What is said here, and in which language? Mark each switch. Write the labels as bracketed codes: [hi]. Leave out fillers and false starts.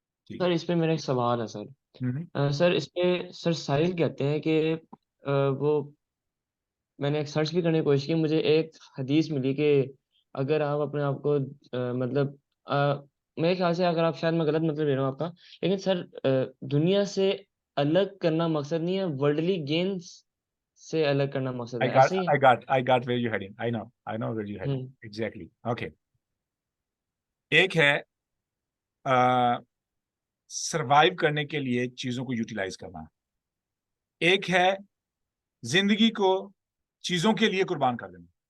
[ur] سر اس پہ میرا ایک سوال ہے سر. سر اس پہ سر ساحل کہتے ہیں کہ وہ میں نے ایک سرچ بھی کرنے کی کوشش کی، مجھے ایک حدیث ملی کہ اگر آپ اپنے آپ کو مطلب میرے خیال سے، اگر آپ شاید میں غلط مطلب لے رہا ہوں آپ کا، لیکن سر دنیا سے الگ کرنا مقصد نہیں ہے، ورلڈلی گینز سے الگ کرنا مقصد ہے، ایسے ہی ہے؟ [en] I got where you're heading. I know where you're heading. Exactly. Okay. [ur] ایک ہے سروائیو کرنے کے لیے چیزوں کو یوٹیلائز کرنا. ایک ہے زندگی کو چیزوں کے لیے قربان کر دینا.